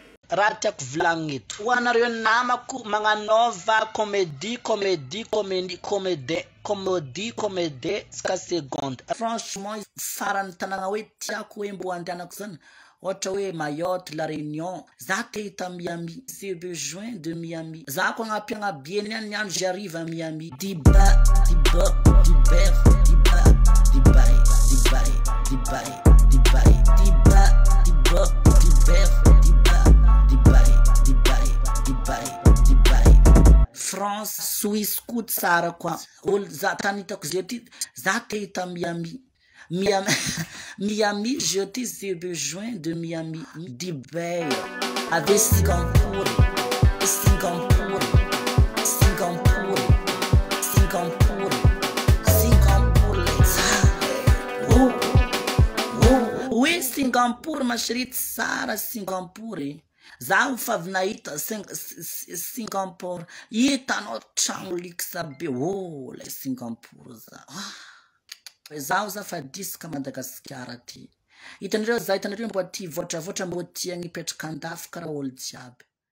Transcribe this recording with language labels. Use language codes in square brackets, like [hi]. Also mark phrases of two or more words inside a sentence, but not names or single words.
[mg] Raha tiako volagnina eto. Ho anareo namako magnanaova comédie, comédie, comédie, comédie, comédie, comédie, ska seconde. [fr] Franchement, [mg] farany tanàna hoe tiako hoe mbo andehanako zany. Ohatra hoe Mayotte, La Réunion. Za te hita Miami. [fr] J'ai besoin de Miami. [mg] Za ko agnampy agnabieny any andro [fr] j'arrive à Miami. Diba, diba, diber, diba, dibay, dibay, dibay, dibay. Diba, diba, diber, diba, dibay, dibay, dibay, dibay. [mg] France, Suisse, ko tsara koa. Olo za tany hitako zay ty, za te hita Miami. [fr] Miami, Miami, je te, j'ai besoin de Miami. Dubai, avec Singapour, Singapour, Singapour, Singapour, Singapour, le tsara. Oh, oh, oui, Singapour, ma chérie, [mg] tsara Singapour, eh. Za ho fa avy nahita Sing-, S-, S-, Singapour. Hitanao tragno luxe be. Oh, le Singapour za. Ah. Zaho za fa disaka Madagasikara ty. Hitanareo za, hitanareo mbo aty voatravoatra, mbo tia agnipetraka andafy karaha olo jiaby.